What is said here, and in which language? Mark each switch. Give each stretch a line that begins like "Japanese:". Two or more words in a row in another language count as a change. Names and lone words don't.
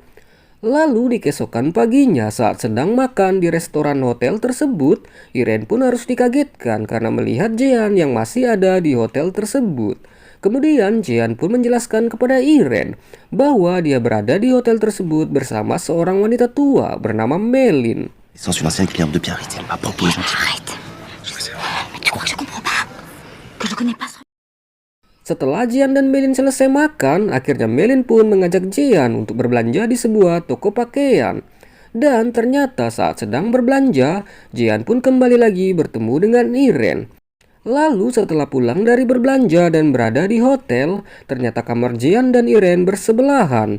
Indonesian: Lalu di keesokan paginya saat sedang makan di restoran hotel tersebut, Iren pun harus dikagetkan karena melihat Jean yang masih ada di hotel tersebut. Kemudian Jean pun menjelaskan kepada Iren bahwa dia berada di hotel tersebut bersama seorang wanita tua bernama Melin.
French: Sans une ancienne cliente de Biarritz, elle m'a proposé. Arrête. Mais tu crois que je comprends pas? Que je connais pas son...
Indonesian: Setelah Jean dan Melin selesai makan, akhirnya Melin pun mengajak Jean untuk berbelanja di sebuah toko pakaian. Dan ternyata saat sedang berbelanja, Jean pun kembali lagi bertemu dengan Iren. Lalu setelah pulang dari berbelanja dan berada di hotel, ternyata kamar Jean dan Iren bersebelahan.